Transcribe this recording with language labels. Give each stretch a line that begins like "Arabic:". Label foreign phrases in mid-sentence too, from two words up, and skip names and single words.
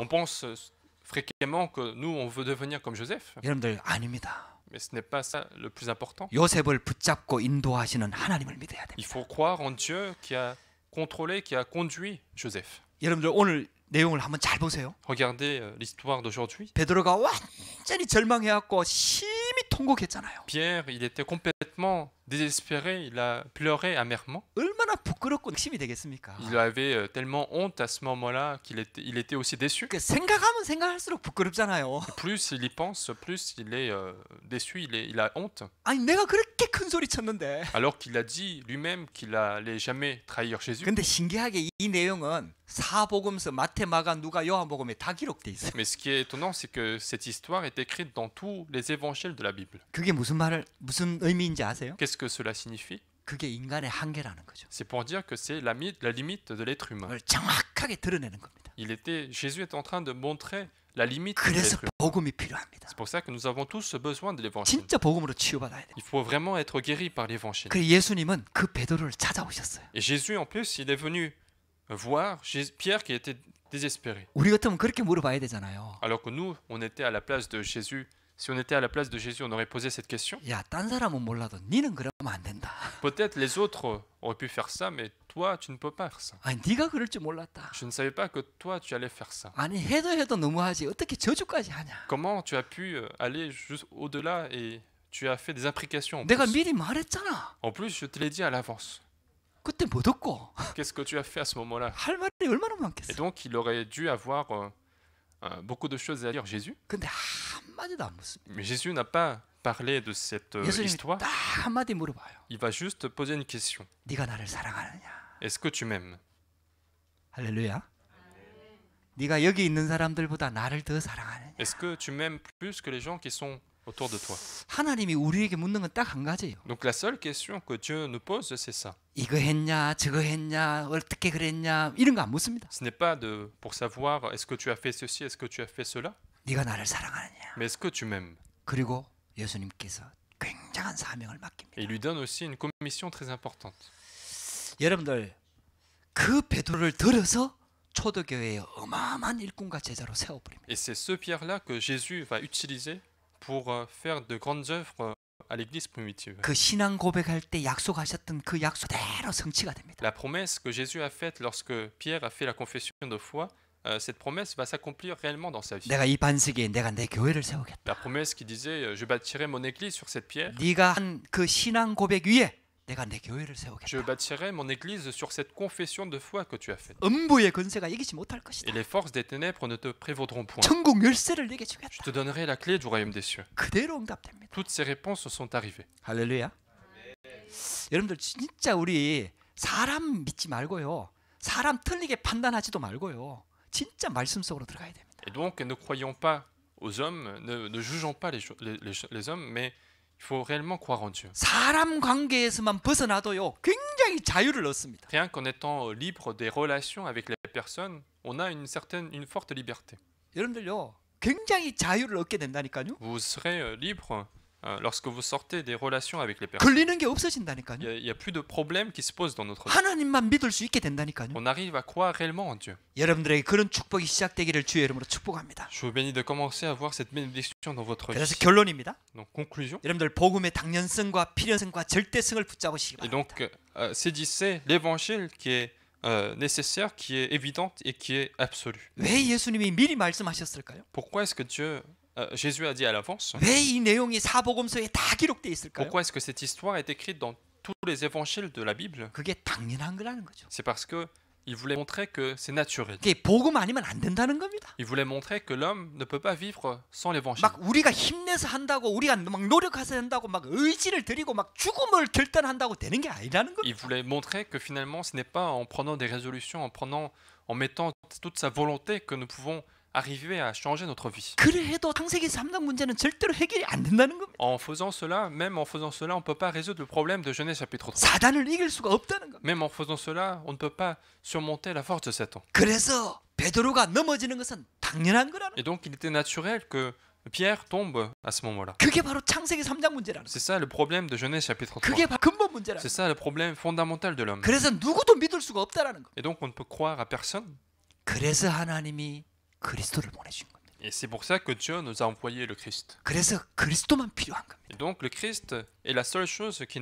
French: On pense fréquemment que nous, on veut devenir comme Joseph,
Korean: 여러분들 아닙니다.
French: mais ce n'est pas ça le plus important.
Korean: 요셉을 붙잡고 인도하시는 하나님을 믿어야
French: Il
Korean: 됩니다.
French: faut croire en Dieu qui a contrôlé, qui a conduit Joseph.
Korean: 여러분들 오늘 내용을 한번 잘 보세요.
French: Regardez l'histoire d'aujourd'hui.
Korean: 베드로가 완전히 절망해갖고 심히 통곡했잖아요.
French: Pierre, il était complètement désespéré, il a pleuré amèrement.
Korean: 얼마나 부끄럽고 낙심이 되겠습니까?
French: Il avait tellement honte à ce moment-là qu'il était aussi déçu.
Korean: 그 생각하면 생각할수록 부끄럽잖아요.
French: Plus il y pense, plus il est déçu, il a honte.
Korean: 아니 내가 그렇게 큰 소리 쳤는데.
French: Alors qu'il a dit lui-même qu'il n'allait jamais trahir Jésus.
Korean: 근데 신기하게 이 내용은 사복음서, 마태, 마가, 누가, 요한복음에 다 기록돼 있어요.
French: Mais ce qui est étonnant, c'est que cette histoire est écrite dans tous les évangiles de la Bible.
Korean: 그게 무슨 의미인지 아세요?
French: Qu'est-ce que cela signifie?
Korean: 그게 인간의 한계라는 거죠.
French: C'est pour dire que c'est la limite de l'être humain.
Korean: 그걸 정확하게 드러내는 겁니다.
French: Jésus est en train de montrer la limite de
Korean: 그래서
French: l'être humain.
Korean: 복음이 필요합니다.
French: C'est pour ça que nous avons tous besoin de l'évangile.
Korean: 진짜 복음으로 치유받아야 돼요.
French: Il faut vraiment être guéri par l'évangile.
Korean: 그래서 예수님은 그 베드로를 찾아오셨어요.
French: Et Jésus, en plus, il est venu voir Pierre qui était désespérés.
Korean: 우리 같으면 그렇게 물어봐야 되잖아요.
French: Alors que nous, on était à la place de Jésus. Si on était à la place de Jésus, on aurait posé cette question.
Korean: 야, 딴 사람은 몰라도 니는 그러면 안 된다.
French: Peut-être les autres auraient pu faire ça, mais toi, tu ne peux pas faire ça.
Korean: 아니, 네가 그럴 줄 몰랐다.
French: Je ne savais pas que toi, tu allais faire ça.
Korean: 아니, 해도 너무하지. 어떻게 저주까지 하냐.
French: Comment tu as pu aller juste au-delà et tu as fait des implications en
Korean: 내가
French: plus.
Korean: 미리 말했잖아.
French: En plus, je te l'ai dit à l'avance.
Korean: 그때 뭐 듣고
French: Qu'est-ce que tu as fait à ce moment-là?
Korean: 할 말이 얼마나
French: Et
Korean: 많겠어.
French: donc, il aurait dû avoir beaucoup de choses à dire, Jésus.
Korean: 근데 한마디도 안 묻습니다.
French: Mais Jésus n'a pas parlé de cette
Korean: 예수님이
French: histoire.
Korean: 딱 한마디 물어봐요.
French: Il va juste poser une question.
Korean: 네가 나를 사랑하느냐?
French: Est-ce que tu m'aimes?
Korean: 할렐루야. 네가 여기 있는 사람들보다 나를 더 사랑하느냐?
French: Est-ce que tu m'aimes plus que les gens qui sont autour de toi?
Korean: 하나님이 우리에게 묻는 건 딱 한 가지예요.
French: Donc la seule question que Dieu nous pose, c'est ça.
Korean: 이거 했냐, 저거 했냐, 어떻게 그랬냐 이런 거 안 묻습니다.
French: Ce n'est pas pour savoir est-ce que tu as fait ceci, est-ce que tu as fait cela,
Korean: 네가 나를 사랑하느냐?
French: mais est-ce que tu m'aimes?
Korean: 그리고 예수님께서 굉장한 사명을 맡깁니다.
French: Et il lui donne aussi une commission très importante.
Korean: 여러분들 그 베드로를 들어서 초대교회의 어마어마한 일꾼과 제자로 세워버립니다.
French: Et c'est ce Pierre-là que Jésus va utiliser pour faire de grandes œuvres à l'église primitive.
Korean: 그 신앙 고백할 때 약속하셨던 그 약속대로 성취가 됩니다.
French: La promesse que Jésus a faite lorsque Pierre a fait la confession de foi, cette promesse va s'accomplir réellement dans sa vie.
Korean: 내가 이 반석에 내가 내 교회를 세우겠다.
French: La promesse qui disait je bâtirai mon église sur cette pierre,
Korean: 네가 한 그 신앙 고백 위에 내가 내 교회를
French: je
Korean: 세우겠다.
French: bâtirai mon église sur cette confession de foi que tu as faite.
Korean: 음부의 권세가 이기지 못할
French: Et
Korean: 것이다.
French: les forces des ténèbres ne te prévaudront point.
Korean: 천국 열쇠를 내게
French: Je
Korean: 주겠다.
French: te donnerai la clé du royaume des cieux.
Korean: 그대로 응답됩니다. Toutes ces réponses sont arrivées. 할렐루야. 여러분들 진짜 우리 사람 믿지 말고요. 사람 틀리게 판단하지도 말고요. 진짜 말씀 속으로 들어가야 됩니다.
French: Et donc, ne croyons pas aux hommes, ne jugeons pas les hommes, mais il faut réellement croire en Dieu.
Korean: 사람 관계에서만 벗어나도요. 굉장히 자유를 얻습니다.
French: Rien qu'en étant libre des relations avec les personnes, on a une forte liberté.
Korean: 여러분들요. 굉장히 자유를 얻게 된다니까요.
French: Vous serez libre lorsque vous sortez des relations avec les personnes.
Korean: 걸리는 게 없어진다니까요.
French: Il n'y a plus de problèmes qui se posent dans notre vie.
Korean: 하나님만 믿을 수 있게 된다니까요.
French: On arrive à croire réellement en Dieu.
Korean: 여러분들에게 그런 축복이 시작되기를 주의 이름으로 축복합니다.
French: Je vous bénis de commencer à voir cette bénédiction dans votre
Korean: 그래서
French: vie.
Korean: 결론입니다.
French: Donc, conclusion.
Korean: 여러분들 복음의 당연성과 필연성과 절대성을 붙잡으시기
French: Et
Korean: 바랍니다.
French: donc, saisissez l'évangile qui est nécessaire, qui est évidente et qui est absolue.
Korean: 왜 예수님이 미리 말씀하셨을까요?
French: Pourquoi est-ce que Jésus a dit à l'avance?
Korean: 왜 이 내용이 사복음서에 다 기록되어 있을까요?
French: Pourquoi est-ce que cette histoire est écrite dans tous les évangiles de la Bible?
Korean: 그게 당연한 거라는 거죠.
French: C'est parce que il voulait montrer que c'est naturel.
Korean: 그게 복음 아니면 안 된다는 겁니다.
French: Il voulait montrer que l'homme ne peut pas vivre sans l'évangile.
Korean: 막 우리가 힘내서 한다고 우리가 막 노력해서 한다고 막 의지를 들이고 막 죽음을 결단한다고 되는 게 아니라는 겁니다.
French: Il voulait montrer que finalement ce n'est pas en prenant des résolutions, en mettant toute sa volonté que nous pouvons arriver à changer notre vie.
Korean: 그래 해도 창세기 3장 문제는 절대로 해결이 안 된다는 겁니다.
French: En faisant cela, même en faisant cela, on ne peut pas résoudre le problème de Genèse chapitre 3.
Korean: 사단을 이길 수가 없다는 겁니다.
French: Même en faisant cela, on ne peut pas surmonter la force de Satan.
Korean: 그래서 베드로가 넘어지는 것은 당연한 거라는
French: Et donc il était naturel que Pierre tombe à ce moment-là.
Korean: 그게 바로 창세기 3장 문제라는 거예요.
French: C'est ça le problème de Genèse chapitre 3.
Korean: 그게 바로 근본 문제라는
French: C'est
Korean: 거예요.
French: ça le problème fondamental de l'homme.
Korean: 그래서 누구도 믿을 수가 없다라는 거예요.
French: Et donc on ne peut croire à personne.
Korean: 그래서 하나님이 그리스도를 보내신 겁니다.
French: Et c'est pour ça que Dieu nous a envoyé le Christ.
Korean: 그래서 그리스도만 필요한 겁니다.
French: Et donc le Christ est la seule chose qui est